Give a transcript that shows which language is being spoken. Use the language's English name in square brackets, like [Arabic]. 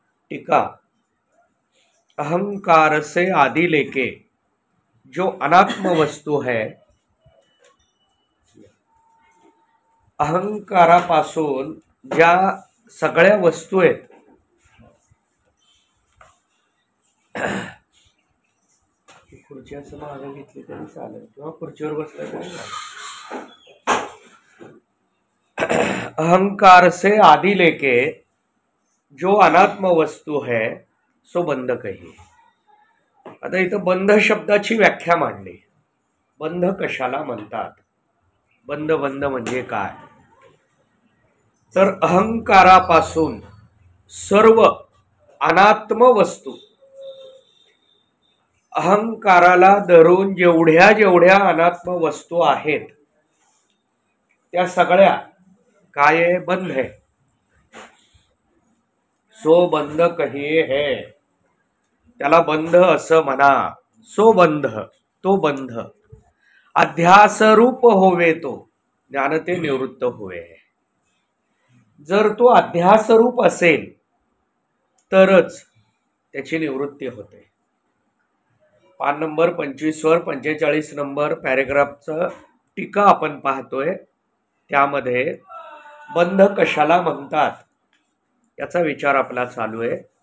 [Marathi] टीका, [Hindi] अहंकार से आदि लेके जो अनात्म वस्तु है, [Marathi] अहंकारापासून ज्या सगळ्या वस्तू आहेत खुर्ची असं मागे घेतली तरी चालेल किंवा खुर्चीवर बसलं तरी चालेल। [Hindi] अहंकार से आदि लेके जो अनात्म वस्तू है सो बंध कही। [Marathi] आता इथं बंध शब्दाची व्याख्या मांडली। बंध कशाला म्हणतात? बंध म्हणजे काय? तर अहंकारापासून सर्व अनात्म वस्तू, अहंकाराला धरून जेवढ्या अनात्म वस्तू आहेत त्या सगळ्या काय आहे? बंध आहे। [Hindi] सो बंध कहिये है, [Marathi] त्याला बंध असं म्हणा। [Hindi] सो बंध, तो बंध अध्यास रूप होवे तो ज्ञानते निवृत्त होवे। [Marathi] जर तो अध्यास रूप असेल तरच त्याची निवृत्ती होते। पान नंबर 25 वर 45 नंबर पॅरेग्राफचं टीका आपण पाहतोय। त्यामध्ये बंध कशाला म्हणतात याचा विचार आपला चालू आहे।